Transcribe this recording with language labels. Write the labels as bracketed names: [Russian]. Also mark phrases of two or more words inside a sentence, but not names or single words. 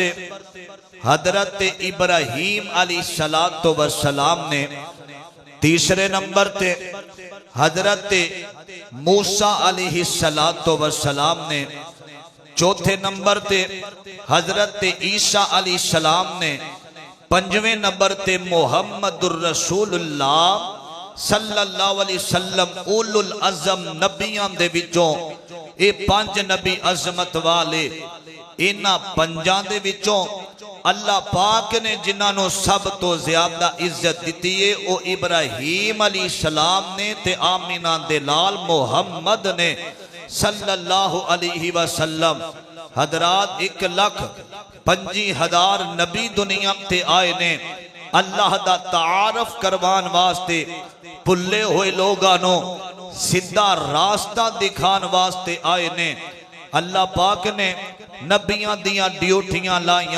[Punjabi] حضرت ابراہیم [Arabic] عليه الصلاة والسلام [Punjabi] نے، تیسرے نمبر تے حضرت موسیٰ [Arabic] عليه الصلاة والسلام [Punjabi] نے، چوتھے نمبر تے حضرت عیسیٰ علیہ السلام نے، 5ویں نمبر تے [Arabic] محمد رسول الله صلى الله عليه وسلم. أولو العزم [Punjabi] نبیاں دے وچوں ایہہ 5 نبی عظمت والے، اینہاں 5 دے وچوں اللہ پاک نے جنہاں نے سب توں زیادہ عزت دی ہے او ابراہیم علیہ السلام نے تے آمنہ دے لال محمد نے [Arabic] صلى الله عليه وسلم. [Punjabi] حضرات 1,25,000 نبی دنیا تے آئے نے اللہ دا تعارف کروان واسطے، بھلے ہوئے لوگاں سیدھا رستہ دکھان واسطے آئے نے. اللہ پاک نے نبیاں دیاں ڈیوٹیاں لائیاں.